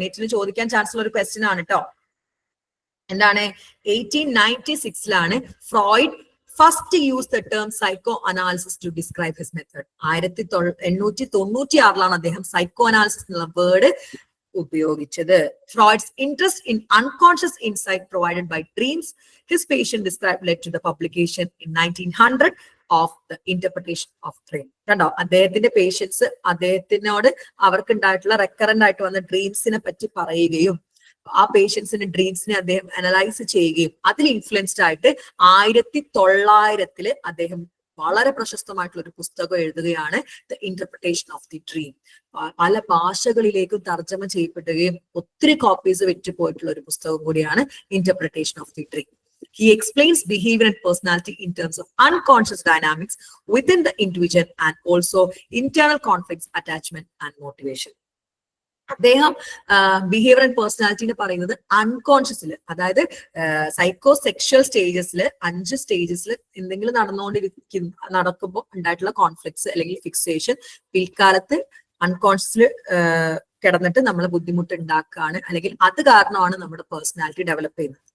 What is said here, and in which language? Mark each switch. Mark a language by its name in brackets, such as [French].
[Malayalam] നെറ്റിന് ചോദിക്കാൻ ചാൻസ് ഉള്ള ഒരു ക്വസ്റ്റ്യൻ ആണ് കേട്ടോ. എന്താണ്? [English] 1896 Freud first use the term psychoanalysis to describe his method. [Malayalam] 1896 അദ്ദേഹം സൈക്കോ അനാലിസിസ് എന്നുള്ള വേർഡ് ഉപയോഗിച്ചത്. [English] Freud's interest in unconscious insight provided by dreams his patient described led to the publication in 1900 of the interpretation of dream. [Malayalam] കണ്ടോ, അദ്ദേഹത്തിന്റെ patients അദ്ദേഹത്തിനോട് അവർക്ക് ഉണ്ടായിട്ടുള്ള recurrent ആയിട്ട് വന്ന ഡ്രീംസിനെ പറ്റി പറയുകയും ആ പേഷ്യൻസിന്റെ ഡ്രീംസിനെ അദ്ദേഹം അനലൈസ് ചെയ്യുകയും അതിൽ ഇൻഫ്ലുവൻസ്ഡ് ആയിട്ട് 1900 അദ്ദേഹം വളരെ പ്രശസ്തമായിട്ടുള്ള ഒരു പുസ്തകം എഴുതുകയാണ്, the interpretation of the dream. പല ഭാഷകളിലേക്കും തർജ്ജമ ചെയ്യപ്പെടുകയും ഒത്തിരി കോപ്പീസ് വിറ്റുപോയിട്ടുള്ള ഒരു പുസ്തകം കൂടിയാണ് interpretation of the dream. [English] He explains behavior and personality in terms of unconscious dynamics within the individual and also internal conflicts, attachment and motivation. [Malayalam] അദ്ദേഹം ബിഹേവിയർ ആൻഡ് പേഴ്സണാലിറ്റിനെ പറയുന്നത് അൺകോൺഷ്യസിൽ, അതായത് സൈക്കോ സെക്ഷൽ സ്റ്റേജസിൽ 5 സ്റ്റേജസിൽ എന്തെങ്കിലും നടക്കുമ്പോൾ ഉണ്ടായിട്ടുള്ള കോൺഫ്ലിക്ട്സ് അല്ലെങ്കിൽ ഫിക്സേഷൻ പിൽക്കാലത്ത് അൺകോൺഷ്യസിൽ കിടന്നിട്ട് നമ്മളെ ബുദ്ധിമുട്ട് ഉണ്ടാക്കുകയാണ്, അല്ലെങ്കിൽ അത് കാരണമാണ് നമ്മുടെ പേഴ്സണാലിറ്റി ഡെവലപ്പ് ചെയ്യുന്നത്.